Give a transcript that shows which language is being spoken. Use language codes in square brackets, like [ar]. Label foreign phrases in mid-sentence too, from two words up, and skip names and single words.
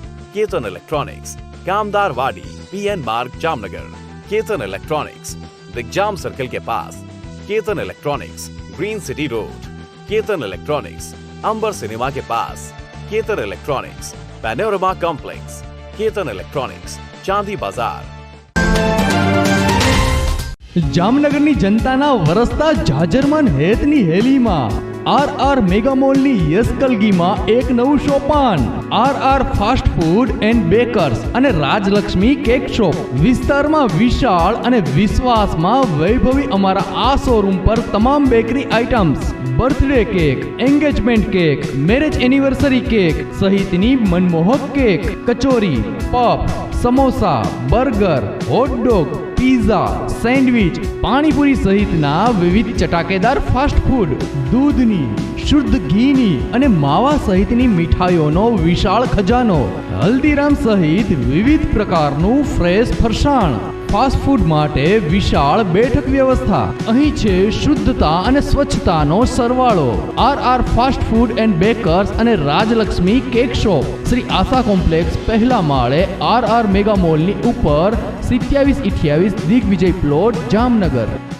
[hi] केतन इलेक्ट्रॉनिक्स, कामदार वाड़ी, PN मार्ग, जामनगर। केतन इलेक्ट्रॉनिक्स, दिग्जाम सर्कल के पास। केतन इलेक्ट्रॉनिक्स, ग्रीन सिटी रोड। केतन इलेक्ट्रॉनिक्स, अंबर सिनेमा के पास। केतन इलेक्ट्रॉनिक्स, पैनोरमा कॉम्प्लेक्स। केतन इलेक्ट्रॉनिक्स, चांदी बाजार। [gu] જામનગરની જનતાના વરસતા જાજરમાન હેતની હેલીમાં RR મેગા મોલની યસ કલગીમાં એક નવું સોપાન RR ફાસ્ટ ફૂડ એન્ડ બેકર્સ અને રાજલક્ષ્મી કેક શોપ વિસ્તારમાં વિશાળ અને વિશ્વાસમાં વૈભવી અમારા આ શોરૂમ પર તમામ બેકરી આઇટમ્સ, બર્થડે કેક, એન્ગેજમેન્ટ કેક, મેરેજ એનિવર્સરી કેક સહિતની મનમોહક કેક, કચોરી, પફ, સમોસા, બર્ગર, હોટડોગ, પિઝા, સેન્ડવિચ, પાણીપુરી સહિતના વિવિધ ચટાકેદાર ફાસ્ટ ફૂડ, દૂધની, શુદ્ધ ઘીની અને માવા સહિતની મીઠાઈઓનો વિશાળ ખજાનો, હલ્દીરામ સહિત વિવિધ પ્રકારનું ફ્રેશ ફરસાણ, ફાસ્ટ ફૂડ માટે વિશાળ બેઠક વ્યવસ્થા. અહીં છે શુદ્ધતા અને સ્વચ્છતાનો સરવાળો. RR ફાસ્ટ ફૂડ એન્ડ બેકર્સ અને રાજલક્ષ્મી કેક શોપ, શ્રી આશા કોમ્પ્લેક્સ, પહેલા માળે, RR મેગા મોલની ઉપર, 2728 દિગ્વિજય પ્લોટ, જામનગર.